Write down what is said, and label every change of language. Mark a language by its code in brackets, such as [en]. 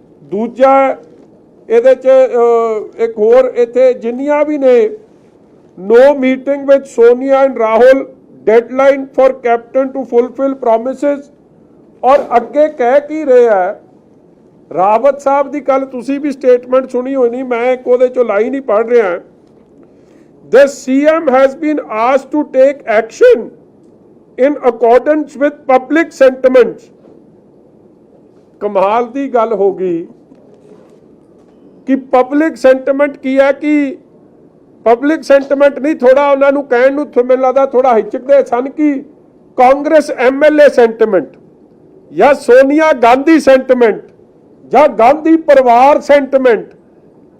[pa] ਦੂਜਾ ਇਹਦੇ 'ਚ ਇੱਕ ਹੋਰ ਇੱਥੇ ਜਿੰਨੀਆਂ ਵੀ ਨੇ, [en] No meeting with Sonia and Rahul, deadline for captain to fulfil promises. [pa] ਔਰ ਅੱਗੇ ਕਹਿ ਕੀ ਰਿਹਾ ਰਾਵਤ ਸਾਹਿਬ ਦੀ, ਕੱਲ ਤੁਸੀਂ ਵੀ ਸਟੇਟਮੈਂਟ ਸੁਣੀ ਹੋਣੀ, ਮੈਂ ਇੱਕ ਉਹਦੇ 'ਚੋਂ ਲਾਈਨ ਹੀ ਪੜ੍ਹ ਰਿਹਾ। [en] The CM has been asked to take action in accordance with public sentiments। [pa] ਕਮਾਲ ਦੀ ਗੱਲ ਹੋ ਗਈ ਕਿ ਪਬਲਿਕ ਸੈਂਟੀਮੈਂਟ ਕੀ ਹੈ, ਕਿ ਪਬਲਿਕ ਸੈਂਟੀਮੈਂਟ ਨਹੀਂ, ਥੋੜਾ ਉਹਨਾਂ ਨੂੰ ਕਹਿਣ ਨੂੰ ਮੈਨੂੰ ਲੱਗਦਾ ਥੋੜਾ ਹਿਚਕਦੇ ਸਨ ਕਿ ਕਾਂਗਰਸ MLA ਸੈਂਟੀਮੈਂਟ ਜਾਂ ਸੋਨੀਆ ਗਾਂਧੀ ਸੈਂਟੀਮੈਂਟ ਜਾਂ ਗਾਂਧੀ ਪਰਿਵਾਰ ਸੈਂਟੀਮੈਂਟ।